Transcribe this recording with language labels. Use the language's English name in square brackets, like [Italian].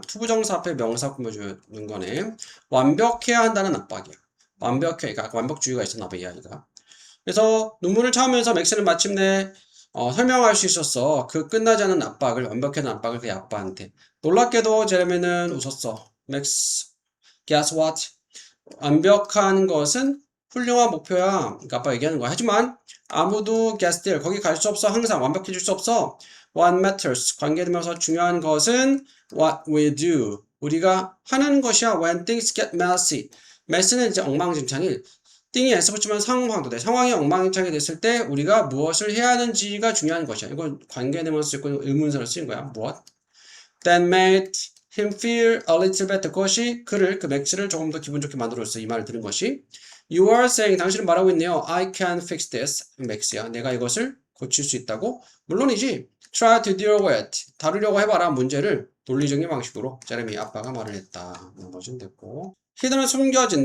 [Korean] 투부정사 앞에 명사 꾸며주는 거네. 완벽해야 한다는 압박이야. 그러니까 완벽주의가 있었나 봐, 이 아이가. 그래서 눈물을 참으면서 맥스는 마침내 설명할 수 있었어. 그 끝나지 않은 압박을, 완벽한 압박을 그의 아빠한테. 놀랍게도 제레미는 웃었어. [English] 맥스, guess what? [Korean] 완벽한 것은 훌륭한 목표야. 그러니까 아빠 얘기하는 거야. 하지만 아무도 [English] guess there, [Korean] 거기 갈 수 없어. 항상 완벽해질 수 없어. [English] What matters, [Korean] 관계되면서 중요한 것은 [English] what we do, [Korean] 우리가 하는 것이야. [English] When things get messy. [Korean] mess는 이제 엉망진창일. 띵이 S 붙이면 상황도 돼. 상황이 엉망진창이 됐을 때 우리가 무엇을 해야 하는지가 중요한 것이야. 이건 관계되면서 쓰고 의문사를 쓰는 거야. 무엇? [English] That made him feel a little better. [Korean] 그것이 그 맥스를 조금 더 기분 좋게 만들었어. 이 말을 들은 것이. [English] You are saying, [Korean] 당신은 말하고 있네요. [English] I can fix this. 맥스야. [Korean] 내가 이것을 고칠 수 있다고? 물론이지. [English] Try to deal with. [Korean] 다루려고 해봐라. 문제를 논리적인 방식으로. 제레미 아빠가 말을 했다. 나머지는 됐고. 히든은 숨겨진.